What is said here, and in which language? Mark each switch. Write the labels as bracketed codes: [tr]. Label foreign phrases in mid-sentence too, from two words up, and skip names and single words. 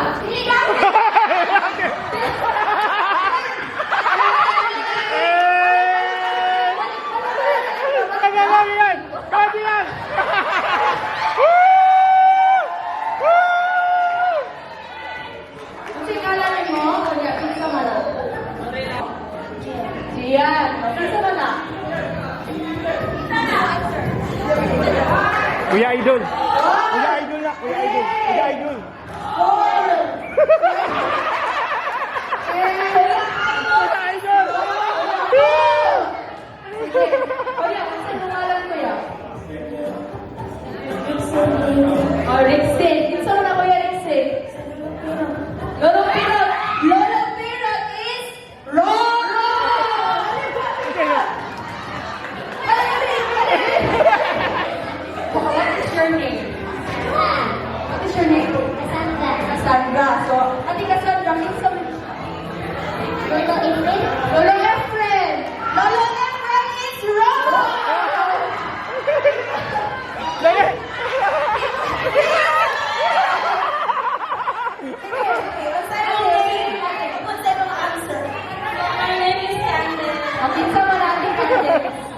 [tl] Kaya yan! Kaya yan! [ceb] Ang singalan mo? Kuya, kinsa man na? Jian. Kinsa man na? Kuya Idol! Kuya Idol na! Kuya Idol! Kuya Idol! Kuya Idol! Kuya, kinsa singalan kuya? Oh, Rixin. Kinsa man na kuya Rixin? Lolo Pirot. [en] Lolo Pirot is wrong! What is your name? What is your name? Cassandra. So, Ate Cassandra, [ceb] kinsa man? Lolo Efren. [en] Lolo Efren. Lolo Efren is wrong! [ceb] Ang kinsa man natin Candice?